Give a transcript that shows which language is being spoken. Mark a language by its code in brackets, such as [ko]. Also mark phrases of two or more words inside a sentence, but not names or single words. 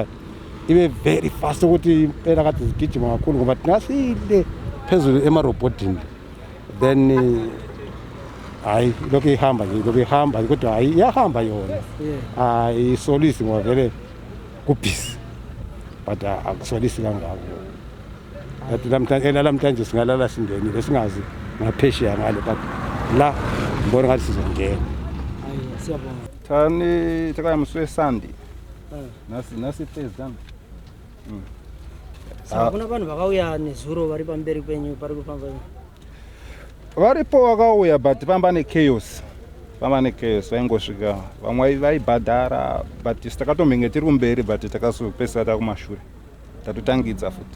[nd] ibe [en] very fast [nd] ukuthi impela kade zigijima kakhulu ngoba ngasile phezulu emarobotini then hayi lokho ihamba kodwa hayi iyahamba yona ayisolisi ngoba vele kubhisi but akusolisi kangako yathi namhlanje singalala singenile singazi ngaphesheya ngale but la ngibona ngathi sizongena. Siyabonga. [sn] Thani takayamswe Sunday. [nd] Nasi Thursday. [sn] Kuna vanhu vakauya nezuro vari pamberi penyu pari kufamba. Varipo vakauya but vamba nechaos vaingosvika vamwe vaibhadhara but takatombenge tiri kumberi but takazopesa takumashure tatotangidza futi